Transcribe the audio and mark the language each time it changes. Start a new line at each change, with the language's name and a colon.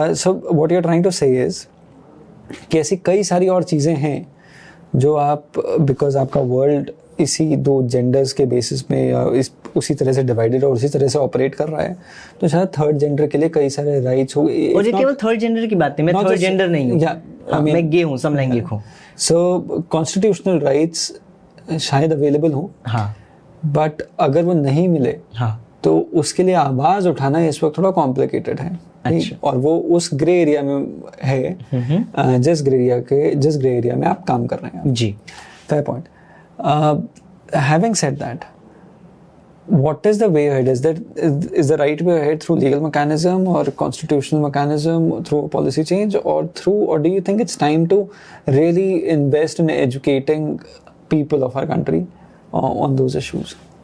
English: So what you're trying to say is
Hindi: कि ऐसी कई सारी और चीज़ें हैं जो आप because आपका world इसी दो genders के basis में या उसी तरह से divided और उसी तरह से operate कर रहा है, तो शायद third gender के लिए कई सारे rights हो. और ये केवल third gender की बात है, मैं third gender नहीं हूँ. मैं गे हूँ, समलैंगिक हूँ.
English: So constitutional rights शायद available हो.
Hindi: हाँ. But अगर वो नहीं मिले, हाँ, तो उसके लिए आवाज उठाना इस वक्त थोड़ा कॉम्प्लिकेटेड है. अच्छा. और वो उस ग्रे एरिया में है जिस ग्रे एरिया में आप काम कर रहे हैं. जी.
English: Fair point. Having said that, what is the way ahead? Is the right way ahead through legal mechanism or constitutional mechanism, through policy change, or do you think it's time to really invest in educating people of our country on those issues?